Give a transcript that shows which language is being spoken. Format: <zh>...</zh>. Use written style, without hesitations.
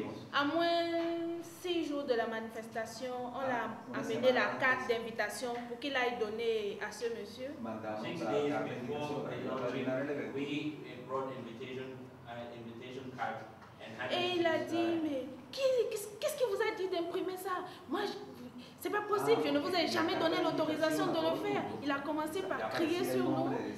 <fr>À moins 6 jours de la manifestation, on a amené la carte d'invitation pour qu'il aille donner à ce monsieur.</fr> <en>6 days before the launching, we brought invitation card and had.</en> <fr>Et il a dit, mais qu'est-ce qui vous a dit d'imprimer ça? Moi, c'est pas possible, je ne vous ai jamais donné l'autorisation de le faire. Il a commencé par crier sur nous.</fr>